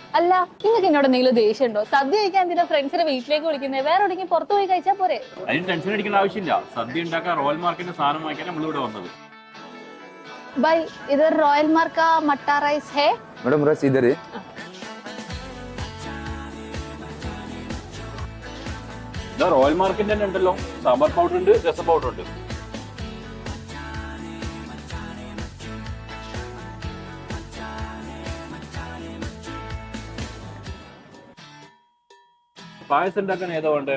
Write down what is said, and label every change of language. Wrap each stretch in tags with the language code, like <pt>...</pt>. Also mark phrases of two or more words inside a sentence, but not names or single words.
<ml>അല്ല, നിങ്ങൾക്ക് എന്നോട് എന്തെങ്കിലും ദേഷ്യം ഉണ്ടോ? സദ്യ കഴിക്കാൻ എന്തിനാ ഫ്രണ്ട്സിനെ വീട്ടിലേക്ക് വിളിക്കുന്നത്? വേറെ എവിടെയെങ്കിലും പുറത്തു പോയി കഴിച്ചാൽ പോരെ? അതിന് ടെൻഷൻ അടിക്കേണ്ട ആവശ്യമില്ല. സദ്യ ഉണ്ടാക്കാൻ റോയൽ മാർക്കിന്റെ സാധനം വാങ്ങിക്കാൻ നമ്മളിവിടെ വന്നത്.</ml> <hi>भाई इधर रॉयल मार्क का मट्टा राइस है? मैडम रस इधर है।</hi> <ml>ഇതാ റോയൽ മാർക്കിന്റെ തന്നെ ഉണ്ടല്ലോ. സാമ്പാർ പൗഡർ ഉണ്ട്, രസം പൗഡർ ഉണ്ട്. പായസം ഉണ്ടാക്കാൻ ഏതാ വേണ്ടേ?</ml>